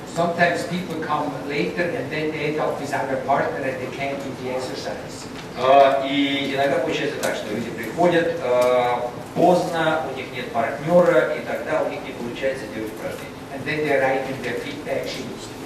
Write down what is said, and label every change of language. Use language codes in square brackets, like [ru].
[en] Sometimes people come later and then they end up with our partner and they can't do the exercise. [ru] И иногда получается так, что люди приходят поздно, у них нет партнера, и тогда у них не получается делать упражнения. [en] And then they write in their feedback sheets.